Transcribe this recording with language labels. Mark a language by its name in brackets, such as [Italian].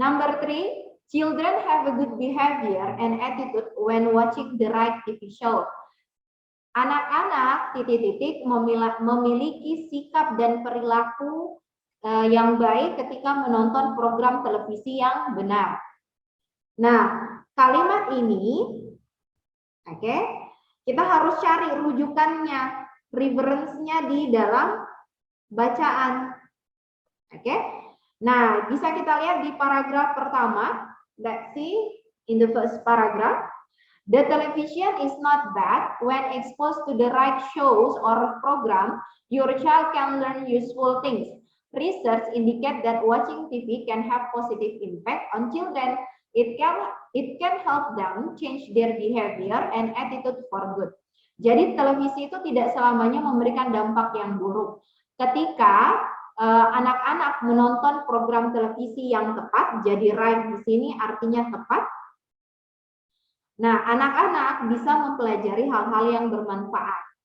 [English] Number 3, children have a good behavior and attitude when watching the right TV show. [Indonesian] Anak-anak memiliki sikap dan perilaku yang baik ketika menonton program televisi yang benar. Nah, kalimat ini, oke, kita harus cari rujukannya, reference-nya di dalam bacaan. Oke. Nah, bisa kita lihat di paragraf pertama. [English] Let's see in the first paragraph. The television is not bad. When exposed to the right shows or program, your child can learn useful things. Research indicate that watching TV can have positive impact on children. It can help them change their behavior and attitude for good. [Indonesian] Jadi televisi itu tidak selamanya memberikan dampak yang buruk. Ketika anak-anak menonton program televisi yang tepat, jadi right di sini artinya tepat. Nah, anak-anak bisa mempelajari hal-hal yang bermanfaat.